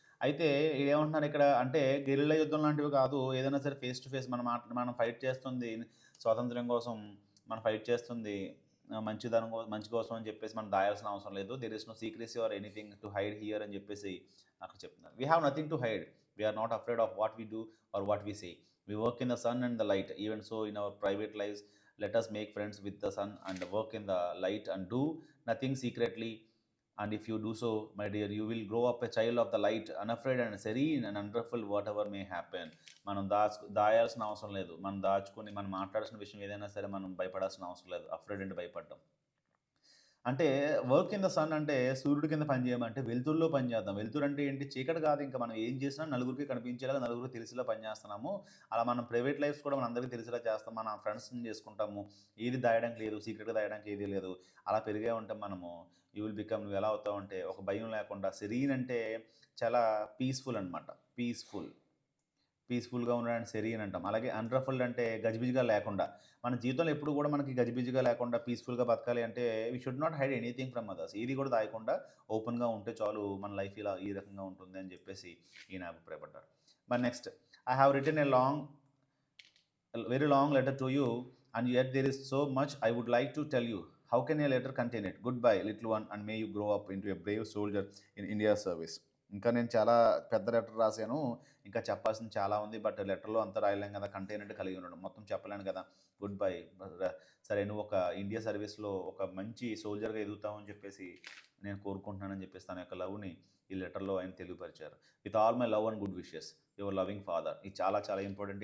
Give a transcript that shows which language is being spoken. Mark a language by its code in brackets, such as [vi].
[te] అయితే ఏమంటున్నారు ఇక్కడ అంటే గెరిల్లా యుద్ధం లాంటివి కాదు. ఏదైనా సరే ఫేస్ టు ఫేస్ మనం ఫైట్ చేస్తుంది స్వాతంత్ర్యం కోసం, మనం ఫైట్ చేస్తుంది మంచి కోసం అని చెప్పేసి మనం దాయాల్సిన అవసరం లేదు. [en] there is no secrecy or anything to hide here [te] అని చెప్పేసి అక్కడ చెప్తున్నారు. [en] We have nothing to hide. We are not afraid of what we do or what we say. We work in the sun and the light. Even so, in our private lives, let us make friends with the sun and work in the light and do nothing secretly. And if you do so, my dear, you will grow up a child of the light, unafraid and serene and wonderful whatever may happen. [te] మనం దాయాల్సిన అవసరం లేదు. మనం దాచుకొని మనం మాట్లాడాల్సిన విషయం ఏదైనా సరే మనం భయపడాల్సిన అవసరం లేదు. అఫ్రైడ్ అంటే భయపడ్డం. అంటే వర్క్ ఇన్ ద సన్ అంటే సూర్యుడి కింద పని చేయమంటే వెలుతురులో పని చేద్దాం. వెలుతురు అంటే ఏంటి? చీకటి కాదు. ఇంకా మనం ఏం చేసినా నలుగురికి కనిపించేలాగా, నలుగురికి తెలిసేలా పని చేస్తున్నాము. అలా మనం ప్రైవేట్ లైఫ్స్ కూడా మనందరికీ తెలిసేలా చేస్తాం. మన ఫ్రెండ్స్‌ని చేసుకుంటాము. ఏది దాయడానికి లేదు. సీక్రెట్‌గా దాయడానికి ఏదీ లేదు. అలా పెరిగే ఉంటాం మనము. [en] you will become [te] నువ్వు ఎలా అవుతావంటే ఒక భయం లేకుండా సెరీన్ అంటే చాలా పీస్‌ఫుల్ అనమాట. పీస్‌ఫుల్‌గా ఉండడానికి సెరీన్ అంటాం. అలాగే అన్‌రఫుల్డ్ అంటే గజిబిజిగా లేకుండా. మన జీవితంలో ఎప్పుడు కూడా మనకి గజిబిజిగా లేకుండా పీస్‌ఫుల్‌గా బతకాలి అంటే [en] We should not hide anything from others. [te] ఏది కూడా దాయకుండా ఓపెన్‌గా ఉంటే చాలు మన లైఫ్ ఇలా ఈ రకంగా ఉంటుంది అని చెప్పేసి ఈయన అభిప్రాయపడ్డారు. [en] మరి next, I have written a very long letter to you, and yet there is so much I would like to tell you. How can a letter contain it? Goodbye, little one, and may you grow up into a brave soldier in India's service. [te] ఇంకా నేను చాలా పెద్ద letter రాశాను. ఇంకా చెప్పాల్సింది చాలా ఉంది. But లెటర్లో అంతా రాయలేం కదా, కంటైనెంట్ కలిగి ఉండడం మొత్తం చెప్పలేను కదా. Good bye. సరే, నువ్వు ఒక ఇండియా సర్వీస్లో ఒక మంచి సోల్జర్గా ఎదుగుతావు అని చెప్పేసి నేను కోరుకుంటున్నానని చెప్పేసి తన యొక్క లవ్ని ఈ లెటర్లో ఆయన తెలియపరిచారు. [en] With all my love and good wishes, your loving father. [te] ఇది చాలా చాలా ఇంపార్టెంట్.